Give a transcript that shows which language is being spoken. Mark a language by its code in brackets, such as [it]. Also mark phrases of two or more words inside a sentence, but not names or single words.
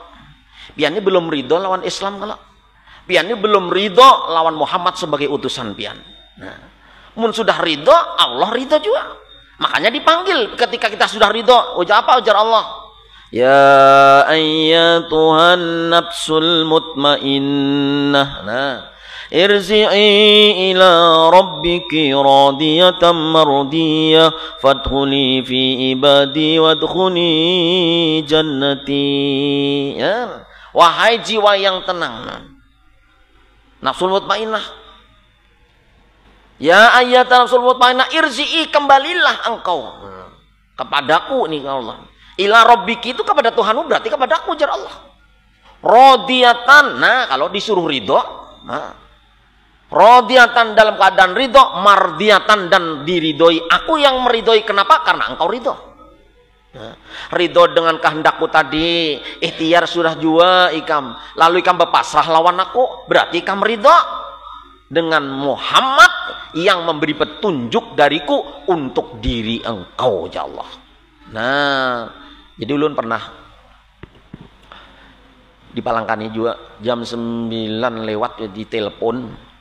[bjn] Pian ini belum ridho lawan Islam kalau. Pian ini belum ridho lawan Muhammad sebagai utusan pian. Nah, mun sudah ridho, Allah ridho juga. Makanya dipanggil ketika kita sudah ridho. Ujar apa? Ujar Allah. [ar] يا أيتها النفس المطمئنة. Nah, ارجعي إلى ربك راضية مرضية فادخلي في عبادي وادخلي جنتي. [bjn] Ya. Wahai jiwa yang tenang. [ar] النفس المطمئنة. يا أيتها النفس المطمئنة ارجعي, [bjn] kembalilah engkau kepadaku nih Allah. [ar] إلى ربك [bjn] itu kepada Tuhanmu, berarti kepadaku jar Allah. Radiyatan, nah kalau disuruh ridho, nah radiyatan dalam keadaan ridho, mardiyatan dan diridhoi. Aku yang meridhoi, kenapa? Karena engkau ridho. Nah, ridho dengan kehendakku tadi, ikhtiar sudah jua ikam, lalu ikam berpasrah lawan aku, berarti ikam ridho dengan Muhammad yang memberi petunjuk dariku untuk diri engkau ya Allah. Nah, jadi ulun pernah di Palangkani juga jam 9 lewat di telepon.